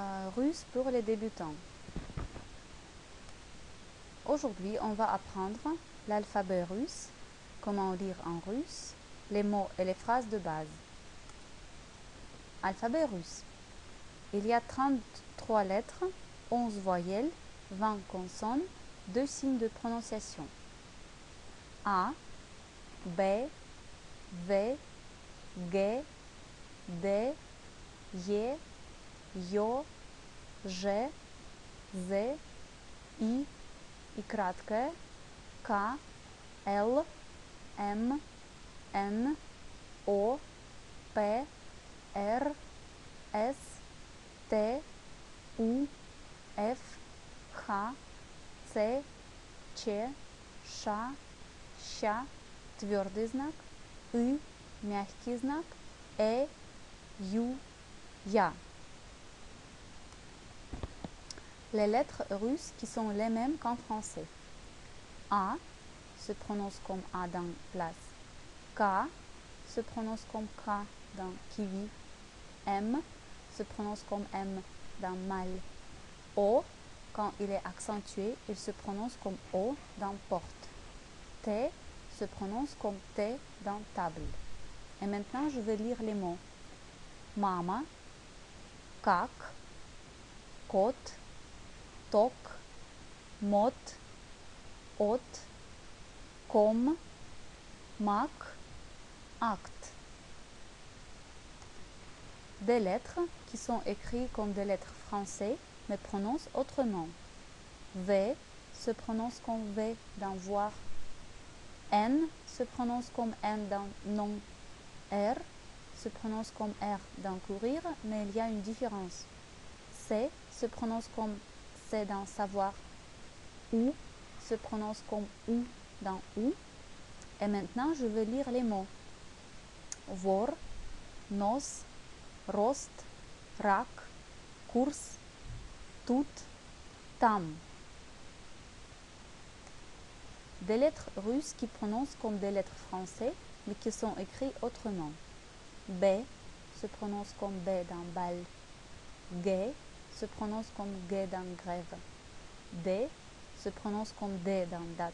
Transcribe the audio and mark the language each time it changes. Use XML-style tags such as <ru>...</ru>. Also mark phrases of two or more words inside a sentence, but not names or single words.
<fr>russe pour les débutants. Aujourd'hui, on va apprendre l'alphabet russe, comment lire en russe, les mots et les phrases de base. Alphabet russe. Il y a 33 lettres, 11 voyelles, 20 consonnes, 2 signes de prononciation.</fr> <ru>A, B, V, G, D, J, J, Ž, Z, I, и краткое К, Л, М, Н, О, П, Р, С, Т, У, Ф, Х, Ц, Ч, Ш, Щ, твердый знак, И, мягкий знак, Ю, Я.</ru> <fr>Les lettres russes qui sont les mêmes qu'en français. A se prononce comme A dans place. K se prononce comme K dans kiwi. M se prononce comme M dans mal. O, quand il est accentué, il se prononce comme O dans porte. T se prononce comme T dans table. Et maintenant, je vais lire les mots.</fr> <ru>Mama, как, кот, ток, мод, от, ком, мак, acte.</ru> <fr>Des lettres qui sont écrites comme des lettres françaises mais prononcent autrement. V se prononce comme V dans voir. N se prononce comme N dans non. R se prononce comme R dans courir, mais il y a une différence. C se prononce comme C dans savoir. U se prononce comme U dans ou. Et maintenant, je vais lire les mots.</fr> <ru>вор, нос, рост, rak, курс, тут, там.</ru> <fr>Des lettres russes qui prononcent comme des lettres françaises, mais qui sont écrites autrement. B se prononce comme B dans bal. G se prononce comme G dans grève. D se prononce comme D dans date.</fr>